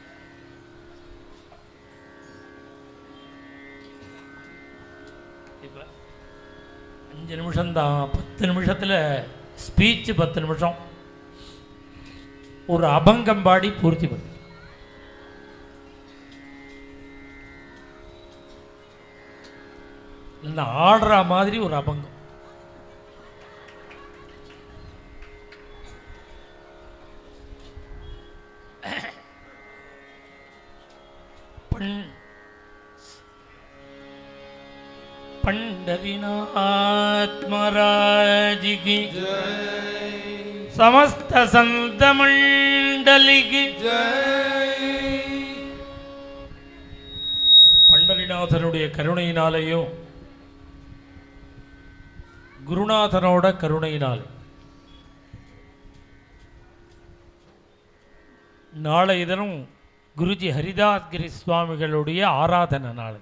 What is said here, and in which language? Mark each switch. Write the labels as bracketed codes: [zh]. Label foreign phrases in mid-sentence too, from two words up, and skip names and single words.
[ta] இப்போ 5 நிமிஷம் தான். 10 நிமிஷத்தில் ஸ்பீச், 10 நிமிஷம் ஒரு அபங்கம் பாடி பூர்த்தி பண்ணு. இல்லை ஆடுற மாதிரி ஒரு அபங்கம். [hi] पंढरीनाथ महाराज की जय. समस्त संत मंडली की जय. [ta] பண்டரிநாதனுடைய கருணையினாலேயும் குருநாதனோட கருணையினாலே நாளைய தினம் குருஜி ஹரிதாஸ்கிரி சுவாமிகளுடைய ஆராதனை நாளைக்கு.